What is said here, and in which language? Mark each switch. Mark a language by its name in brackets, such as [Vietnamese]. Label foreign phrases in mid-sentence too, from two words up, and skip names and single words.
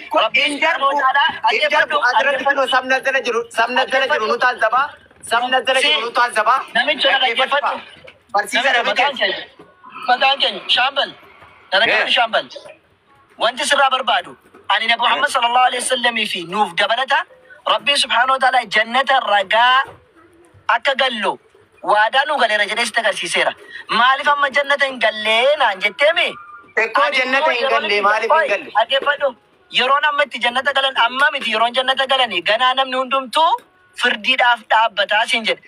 [Oromo] Asirratti kunoo sabna jala jiru nu taasisabaa. Namichi dhaggeeffadhu. Barsiisa namicha. Maqaan keenya shaambal. Dalagaan shaambal. Wanti sirraa barbaadu. Ani Nabi Muhammad [Arabic] صلى الله عليه وسلم [Oromo] fi nuuf dabalata. Rabbi [Arabic] سبحانه وتعالى [Oromo] jannata ragaa akka gallu. Waadaan nu galeera jedhee si agarsiiseera. Maaliif amma jannata hin gallee naan jetteemi? Ekkoo jannata hin galle maaliif hin galle? Dhaggeeffadhu. Yeroon amma itti jannata galan amma miti yeroon jannata galanii ganaa namni hundumtuu firdiidhaaf dhaabbataa siin jedhe.